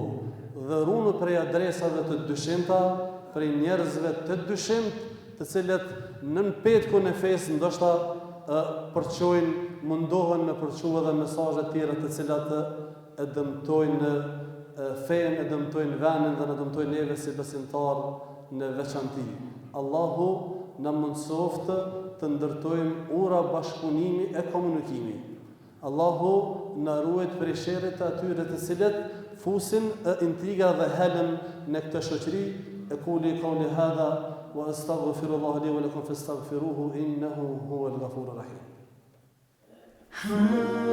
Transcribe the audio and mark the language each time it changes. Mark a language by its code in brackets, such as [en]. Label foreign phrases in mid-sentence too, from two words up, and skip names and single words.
[sq] Dhe runu prej adresave të dyshimta, prej njerëzve të dyshimt, të cilët nën petkun e fesë ndoshta përçojnë, mundohen me përçuar edhe mesazhe të tjera të cilat e dëmtojnë fen, e dëmtojnë vendin dhe e dëmtojnë neve si besimtar në veçanti. Allahu na mundsoft të ndërtojmë ura bashkëpunimi e komunikimi. Allahu na ruajt prej sherrit të atyre të cilët fusin intriga dhe helën në këtë shoqëri. [ar] أقول قولي هذا وأستغفر الله لي ولكم فاستغفروه إنه هو الغفور الرحيم.